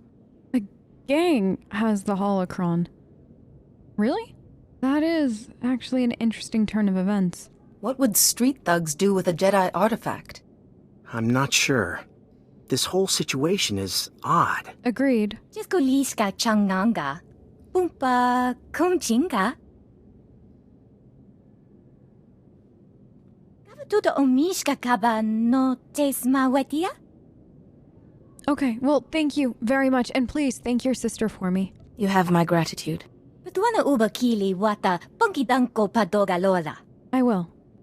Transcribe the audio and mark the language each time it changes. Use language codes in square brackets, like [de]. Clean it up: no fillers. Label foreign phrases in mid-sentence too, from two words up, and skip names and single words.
[en] A gang has the holocron. Really? That is actually an interesting turn of events. What would street thugs do with a Jedi artifact? I'm not sure. This whole situation is odd. Agreed. Jiskoliska changanga. Pumpa kumchinga. Kavatuto omishka kaba no tesma wetia? Okay, well, thank you very much, and please thank your sister for me. You have my gratitude. Patuana uba kili wata punkidanko padoga lola. I will.